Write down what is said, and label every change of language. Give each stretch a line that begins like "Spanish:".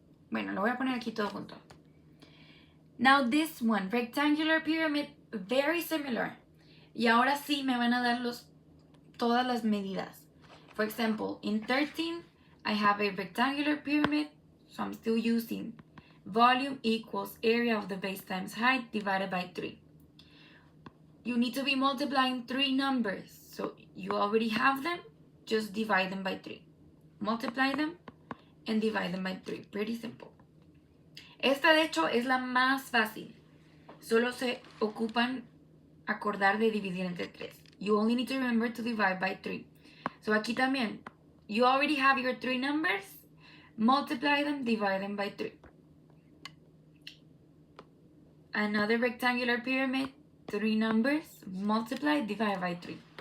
Spanish: Bueno, lo voy a poner aquí todo junto.
English: Now this one, rectangular pyramid, very similar.
Spanish: Y ahora sí me van a dar todas las medidas.
English: For example, in 13, I have a rectangular pyramid, so I'm still using volume equals area of the base times height divided by 3. You need to be multiplying 3 numbers. So you already have them, just divide them by 3. Multiply them and divide them by 3. Pretty simple.
Spanish: Esta de hecho es la más fácil. Solo se ocupan acordar de dividir entre 3.
English: You only need to remember to divide by 3. So
Spanish: aquí también,
English: you already have your 3 numbers. Multiply them, divide them by 3. Another rectangular pyramid, 3 numbers, multiply, divide by 3.